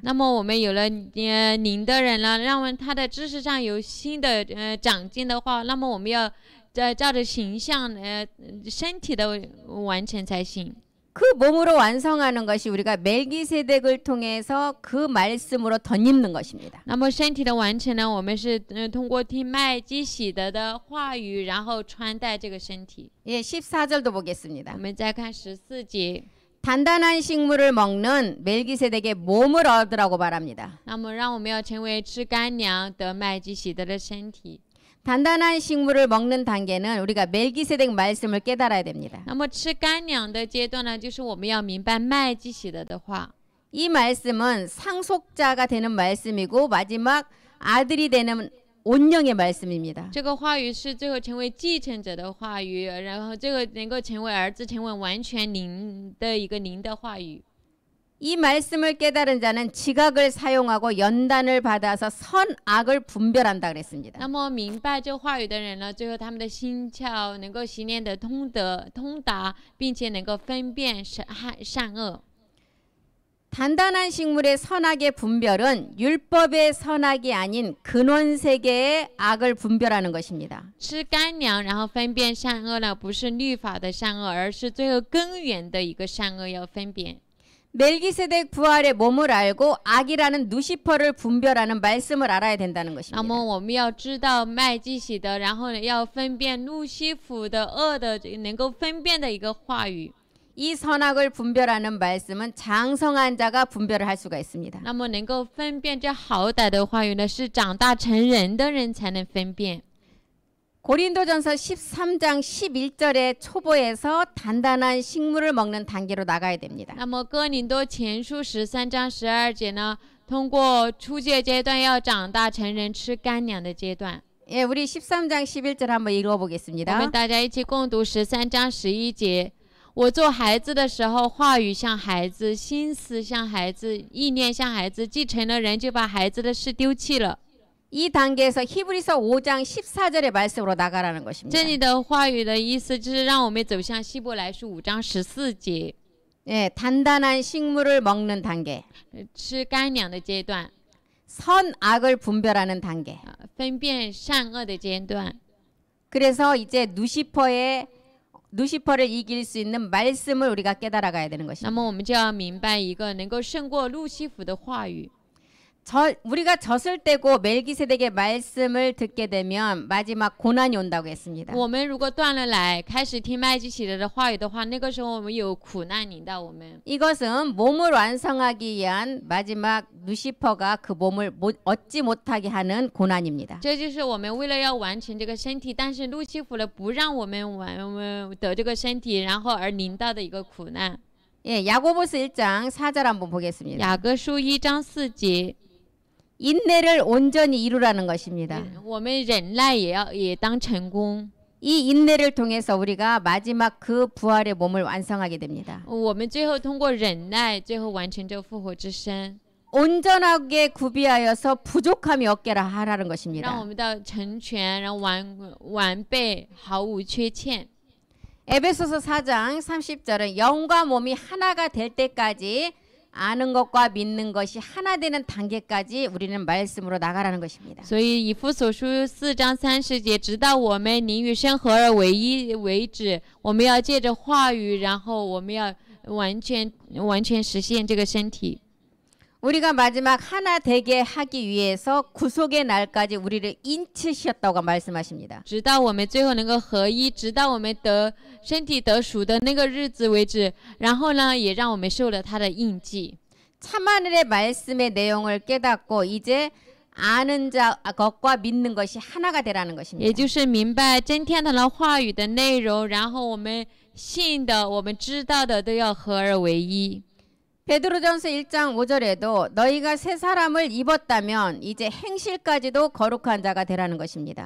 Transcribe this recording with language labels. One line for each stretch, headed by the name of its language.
Chinese: 那么我们有了灵的人了，让他的知识上有新的长进的话，那么我们要照着形象身体的完成才行。
Korean: 그 몸으로 완성하는 것이 우리가 멜기세덱을 통해서 그 말씀으로 덧입는 것입니다.
Chinese: 那么身体的完成呢，我们是通过听麦基洗德的话语，然后穿戴这个身体。
Korean: 예, 14절도 보겠습니다.
Chinese: 我们再看14节。
Korean: 단단한 식물을 먹는 멜기세덱의 몸을 얻으라고 말합니다.
Chinese: 那么让我们要成为吃干粮得麦基洗德的身体。
Korean: 단단한 식물을 먹는 단계는 우리가 멜기세덱 말씀을 깨달아야 됩니다.
Chinese: 那么吃干粮的阶段呢，就是我们要明白麦基洗德的话。
Korean: 이 말씀은 상속자가 되는 말씀이고 마지막 아들이 되는 온영의 말씀입니다.
Chinese: 这个话语是最后成为继承者的话语，然后这个能够成为儿子，成为完全灵的一个灵的话语。
Korean: 이 말씀을 깨달은 자는 지각을 사용하고 연단을 받아서 선악을 분별한다 그랬습니다.
Chinese: 那么明白这话语的人呢，最后他们的心窍能够习练的通达，并且能够分辨善恶。
Korean: 단단한 식물의 선악의 분별은 율법의 선악이 아닌 근원세계의 악을 분별하는 것입니다.
Chinese: 吃干粮，然后分辨善恶呢，不是律法的善恶，而是最后根源的一个善恶要分辨。
Korean: 멜기세덱 부활의 몸을 알고 악이라는 누시퍼를 분별하는 말씀을 알아야 된다는
Chinese: 那么我们要知道麦基洗德，然后呢要分辨路西弗的恶的，能够分辨的一个话语。
Korean: 이 선악을 분별하는 말씀은 장성한 자가 분별을 할 수가 있습니다.
Chinese: 那么能够分辨这好歹的话语呢，是长大成人的人才能分辨。
Korean: 고린도전서 13장 11절의 초보에서 단단한 식물을 먹는 단계로 나가야 됩니다.
Chinese: 那么哥林多前书13章12节呢，通过初阶阶段要长大成人，吃干粮的阶段。
Korean: 예, 우리 13장 11절 한번
Chinese: 我
Korean: 읽어보겠습니다.
Chinese: 们大家一起共读13章11节。我做孩子的时候，话语像孩子，心思像孩子，意念像孩子。既成了人，就把孩子的事丢弃了。
Korean: 이 단계에서 히브리서 5장 14절의 말씀으로 나가라는 것입니다.
Chinese: 这里的话语的意思就是让我们走向希伯来书5章14节，
Korean: 예, 단단한 식물을 먹는 단계,
Chinese: 吃干粮的阶段，
Korean: 선악을 분별하는 단계.
Chinese: 分辨善恶的阶段。
Korean: 그래서 이제 누시퍼를 이길 수 있는 말씀을 우리가 깨달아가야 되는
Chinese: 那
Korean: 것입니다.
Chinese: 么我们就要明白一个能够胜过路西弗的话语。
Korean: 우리가 젖을 떼고 멜기세덱의 말씀을 듣게 되면 마지막 고난이 온다고 했습니다.
Chinese: 我们如果断了奶，开始听麦基洗德的话语的话，那个时候我们有苦难临到我们。
Korean: 이것은 몸을 완성하기 위한 마지막 누시퍼가 그 몸을 얻지 못하게 하는 고난입니다.
Chinese: 这就是我们为了要完成这个身体，但是路西弗呢不让我们得这个身体，然后而临到的一个苦难。
Korean: 예, 야고보스 1장 4절 한번 보겠습니다.
Chinese: 雅各书1章4节，
Korean: 인내를 온전히 이루라는 것입니다.
Chinese: 我们忍耐也当成功。
Korean: 이 인내를 통해서 우리가 마지막 그 부활의 몸을 완성하게 됩니다.
Chinese: 我们最后通过忍耐，最后完成这复活之身，
Korean: 온전하게 구비하여서 부족함이 없게라 하라는
Chinese: 让我
Korean: 것입니다.
Chinese: 们到成全，然后完备，毫无缺欠。
Korean: 에베소서 4장 30절은 영과 몸이 하나가 될 때까지 아는 것과 믿는 것이 하나 되는 단계까지 우리는 말씀으로 나가라는 것입니다.
Chinese: 所以以弗所书4章30节，直到我们灵与身合而为一为止，我们要借着话语，然后我们要完全实现这个身体。
Korean: 우리가 마지막 하나 되게 하기 위해서 구속의 날까지 우리를 인치셨다고 말씀하십니다.
Chinese: 直到我们最后能够合一，直到我们身体得赎的那个日子为止。然后呢，也让我们受了他的印记。
Korean: 참하늘의 말씀의 내용을 깨닫고 이제 아는 자 것과 믿는 것이 하나가 되라는
Chinese: 也
Korean: 것입니다.
Chinese: 就是明白真天堂的话语的内容，然后我们信的、我们知道的都要合而为一。
Korean: 베드로전서 1장 5절에도 너희가 새 사람을 입었다면 이제 행실까지도 거룩한 자가 되라는 것입니다.